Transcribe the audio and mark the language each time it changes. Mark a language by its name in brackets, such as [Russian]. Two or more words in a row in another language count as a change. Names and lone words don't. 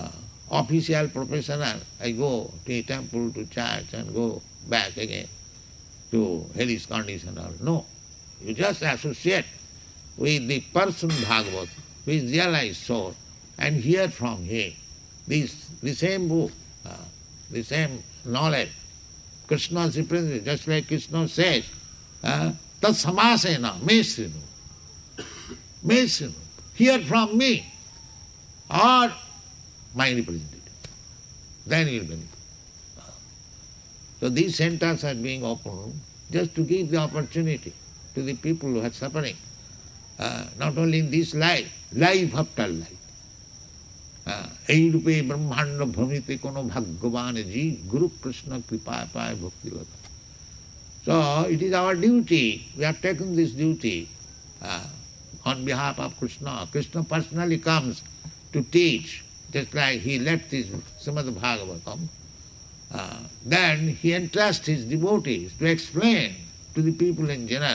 [English] Official professional, I go to a temple, to church and go back again to hellish condition. No, you just associate with the person Bhagavat who is realized soul and hear from him the same book, the same knowledge. Krishna is represented, just like Krishna says, [Sanskrit] tat samasena me srinu. Me srinu. [English] Hear from me or my representative. Then you will benefit. So these centers are being opened just to give the opportunity to the people who are suffering, not only in this life, life after life. [Bangla] এই রূপে ব্রহ্মাণ্ড ভ্রমিতে কোনো ভাগ্যবান জীব গুরু কৃষ্ণ কৃপা পায় ভক্তিগত. [English] So it is our duty, we have taken this duty on behalf of Krishna. Krishna personally comes to teach, just like he left his Srimad Bhagavatam. Then he entrusts his devotees to explain to the people in general.